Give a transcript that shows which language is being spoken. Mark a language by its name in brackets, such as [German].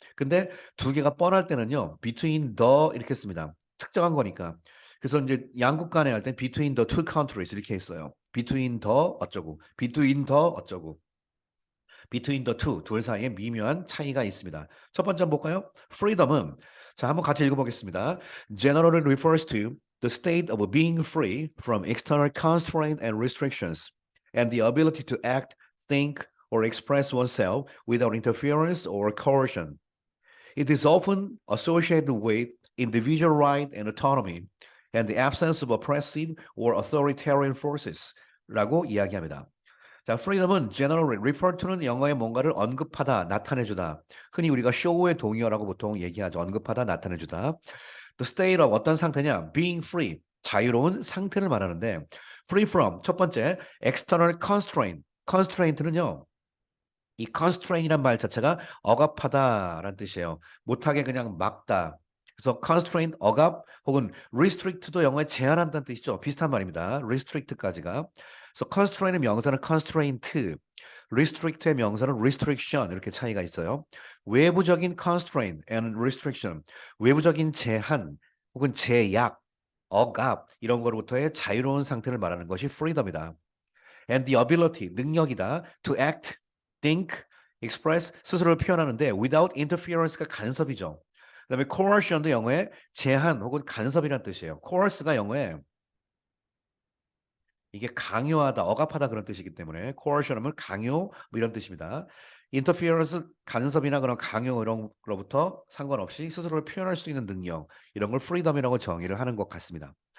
[Korean] 근데 두 개가 뻔할 때는요. between the 이렇게 씁니다. 특정한 거니까. 그래서 이제 양국 간에 할 때 [English] between the two countries [Korean] 이렇게 했어요. between the 어쩌고, between the 어쩌고, [English] between the two [Korean] 둘 사이에 미묘한 차이가 있습니다. 첫 번째 한번 볼까요? freedom은 자 한번 같이 읽어보겠습니다. [English] Generally refers to the state of being free from external constraint and restrictions, and the ability to act, think, or express oneself without interference or coercion. It is often associated with individual right and autonomy and the absence of oppressive or authoritarian forces [Korean] 라고 이야기합니다. 자, freedom은 [English] generally refer to [Korean] 는 영어의 뭔가를 언급하다, 나타내주다. 흔히 우리가 show의 동의어라고 보통 얘기하죠. 언급하다, 나타내주다. [English] The state of [Korean] 어떤 상태냐? [English] Being free, [Korean] 자유로운 상태를 말하는데 [English] free from [Korean] 첫 번째 [English] external constraint. [Korean] constraint는요. 이 constraint이란 말 자체가 억압하다라는 뜻이에요. 못하게 그냥 막다. 그래서 constraint, 억압 혹은 restrict도 영어에 제한한다는 뜻이죠. 비슷한 말입니다. restrict까지가. 그래서 constraint의 명사는 constraint, restrict의 명사는 restriction 이렇게 차이가 있어요. 외부적인 [English] constraint and restriction, [Korean] 외부적인 제한 혹은 제약, 억압 이런 거로부터의 자유로운 상태를 말하는 것이 freedom이다. [English] And the ability, [Korean] 능력이다. [English] To act, think, express, [Korean] 스스로를 표현하는데 [English] without interference가 [Korean] 간섭이죠. 그다음에 coercion도 영어에 제한 혹은 간섭이라는 뜻이에요. coerce가 영어에 이게 강요하다, 억압하다 그런 뜻이기 때문에 coercion 하면 강요 뭐 이런 뜻입니다. interference 간섭이나 그런 강요 이런 거로부터 상관없이 스스로를 표현할 수 있는 능력 이런 걸 freedom이라고 정의를 하는 것 같습니다.